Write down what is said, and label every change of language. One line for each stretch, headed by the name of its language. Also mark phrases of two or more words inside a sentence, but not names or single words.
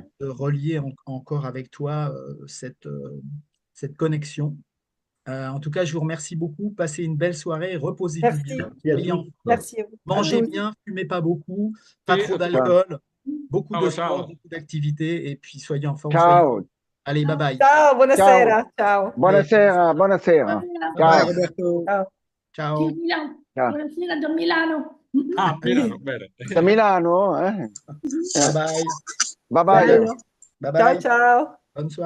French: de relier encore avec toi cette connexion. En tout cas, je vous remercie beaucoup. Passez une belle soirée, reposez-vous bien, Merci. Merci à soyez en tous. forme, Merci à mangez tous. bien, fumez pas beaucoup, pas
Italian: Sì,
French: trop
Italian: a tutti.
French: d'alcool, beaucoup de
Italian: Ciao,
French: sport,
Italian: ciao.
French: beaucoup d'activités, et puis soyez en forme, soyez.
Italian: Ciao.
French: Allez,
English: bye bye.
Italian: Ciao, Ciao. buonasera. Ciao. Buonasera, buonasera.
English: Bye
Italian: Ciao.
English: bye, Roberto.
Italian: Ciao. Ciao. Milano. Ciao. Buonasera da Milano. Ah, Milano, bene. Da Milano?
English: Bye bye. Bye bye.
Italian: Bello.
English: Bye
Italian: Ciao,
English: bye.
Italian: ciao.
French: Bonne soirée.